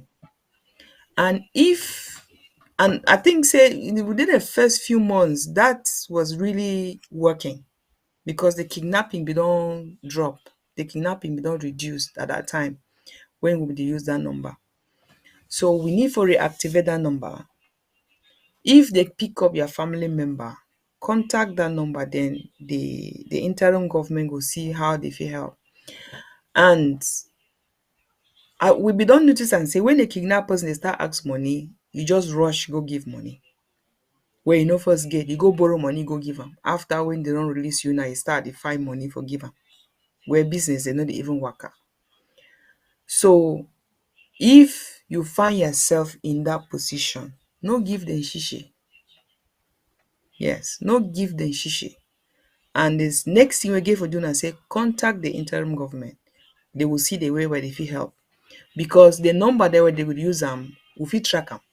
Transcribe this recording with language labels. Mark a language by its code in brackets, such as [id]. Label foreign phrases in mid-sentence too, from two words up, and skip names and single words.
[pcm] And I think say within the first few months that was really working, because the kidnapping be don drop, the kidnapping be don reduced at that time when we dey use that number. So we need for reactivate that number. If they pick up your family member, contact that number, then the interim government will see how they fit help. And we be don notice and say when the kidnap person dey start ask money, you just rush go give money. Where you no first get, you go borrow money, go give am. After when they don't release you, now you start to find money for give am. Where business they no dey even work out. So if you find yourself in that position, no give them shishi. Yes, no give them shishi. And this next thing we get for doing and say contact the interim government. They will see the way where they fit help. Because the number there where they would use them, we fit track them.